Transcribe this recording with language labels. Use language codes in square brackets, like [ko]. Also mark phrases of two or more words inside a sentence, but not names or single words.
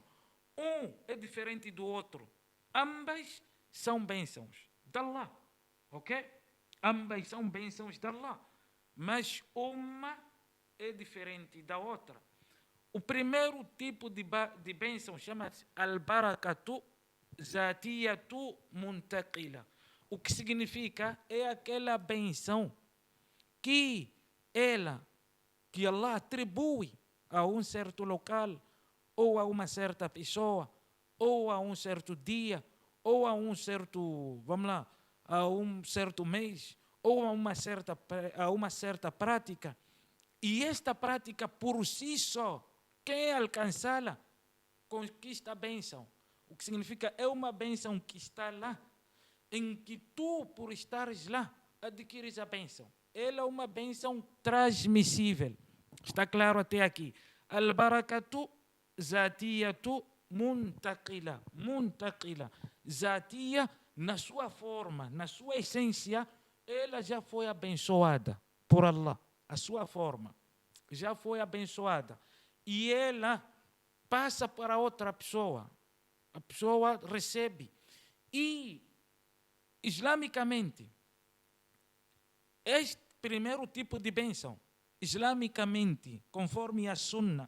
[pt] Um é diferente do outro. Ambas são bênçãos de Allah, ok? Ambas são bênçãos de Allah, mas uma é diferente da outra. O primeiro tipo de bênção chama-se [ar] al-barakatu zatiyatu muntaqila. [pt] O que significa é aquela bênção que Allah atribui a um certo local, ou a uma certa pessoa, ou a um certo dia, ou a um certo, a um certo mês, ou a uma certa prática. E esta prática por si só, quem alcançá-la, conquista a bênção. O que significa, é uma bênção que está lá, em que tu, por estares lá, adquires a bênção. Ela é uma bênção transmissível. Está claro até aqui. [ar] Al-barakatu zatiyatu muntaqila. [pt] Muntaqila. Zatiya, na sua forma, na sua essência, ela já foi abençoada por Allah. A sua forma já foi abençoada. E ela passa para outra pessoa. A pessoa recebe. E, islamicamente, este primeiro tipo de bênção, islamicamente, conforme a Sunna,